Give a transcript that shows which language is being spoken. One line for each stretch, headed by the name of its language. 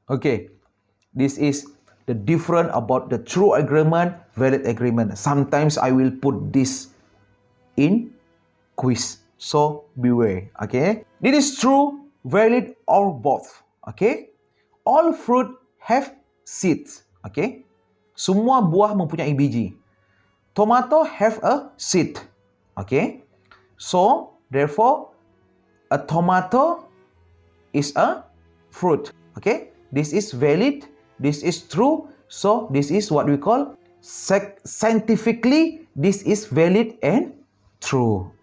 English: Okay, this is the difference about the true agreement, valid agreement. Sometimes I will put this in quiz, so beware. Okay, this is true, valid, or both. Okay, all fruit have seeds.
Malay: Okay, semua buah mempunyai biji.
English: Tomato have a seed. Okay, so therefore a tomato is a fruit. Okay, this is valid, this is true, so this is what we call scientifically this is valid and true.